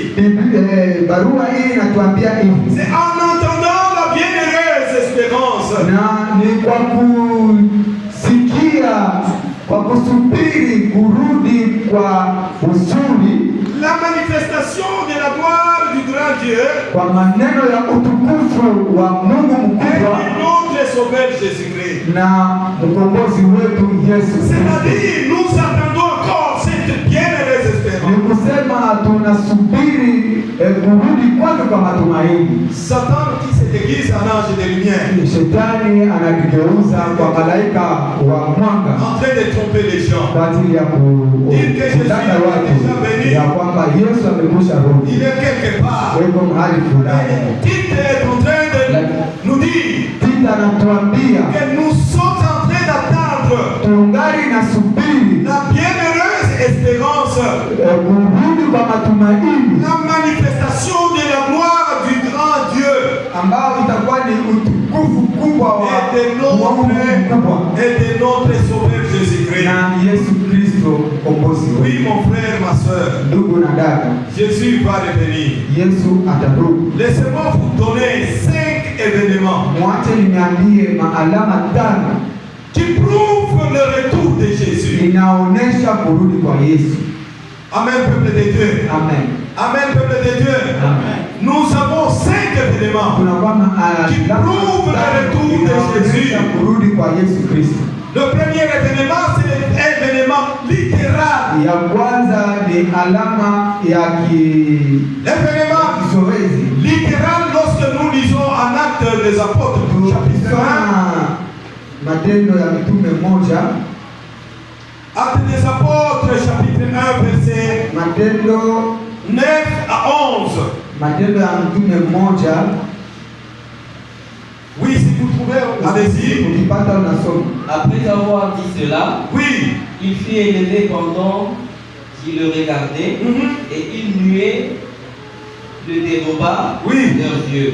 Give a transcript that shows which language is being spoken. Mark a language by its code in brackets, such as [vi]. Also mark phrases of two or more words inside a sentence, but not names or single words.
[sw] Barua hii inatuambia hivi, [fr] C'est en entendant la bienheureuse espérance [sw] na ni kwa kusikia, kwa kusubiri kurudi kwa uzuri, [fr] la manifestation de la gloire du grand Dieu [sw] kwa maneno ya utukufu wa Mungu [fr] et [sw] mkubwa [fr] de notre Sauveur Jésus-Christ. [sw] na mkombozi wetu Yesu Kristo. [fr] C'est-à-dire, nous attendons encore cette bienheureuse [sw] Ni [fr] espérance. [sw] kusema tunasubiri kurudi kwake kwa matumaini. [fr] Satan qui se déguise en ange de lumière, [sw] Shetani anajigeuza kwa malaika wa mwanga [fr] en train de tromper les gens. [sw] kwa ajili ya kudanganya watu ya kwamba Yesu amekwisha [fr] Il [sw] rudi, [fr] est quelque part. [sw] weko mahali fulani. [fr] Et Tite est en train de nous dire [sw] Tita anatuambia [fr] que nous sommes en train d'attendre [sw] tungali na subiri [fr] la bienheureuse espérance, [sw] kurudi kwa matumaini [fr] la manifestation de la gloire du grand Dieu [sw] ambao itakuwa ni utukufu kubwa wa [fr] et de [sw] Mungu mkubwa [fr] notre Sauveur Jésus-Christ. [sw] na Yesu Kristo Kristo mkombozi [fr] Oui, [sw] wetu. [fr] mon frère, ma soeur, [sw] Ndugu na dada, [fr] Jésus va revenir. [sw] Yesu atarudi. [fr] Laissez-moi vous donner 5 événements [sw] Mwache niambie maalama 5 [fr] qui prouvent le retour de Jésus. [sw] inaonesha kurudi kwa Yesu. [fr] Amen, peuple de Dieu. Amen. Amen, peuple de Dieu. Amen. Nous avons 5 événements qui prouvent le retour de Jésus. [sw] Kurudi kwa Yesu Kristo. [fr] Le premier événement, c'est l'événement littéral. [sw] Ya kwanza ni alama ya [fr] l'événement littéral lorsque nous lisons en Actes des Apôtres, chapitre 1. [sw] Matendo ya Mitume 1. [fr] Actes des Apôtres, chapitre 1, verset [sw] Matendo [fr] 9 à 11. [sw] Matendo ya Mitume 1. [fr] Oui, si vous trouvez, allez-y. Après avoir dit cela, oui, il fut élevé pendant qu'il le regardait, et il nuait le déroba leurs yeux.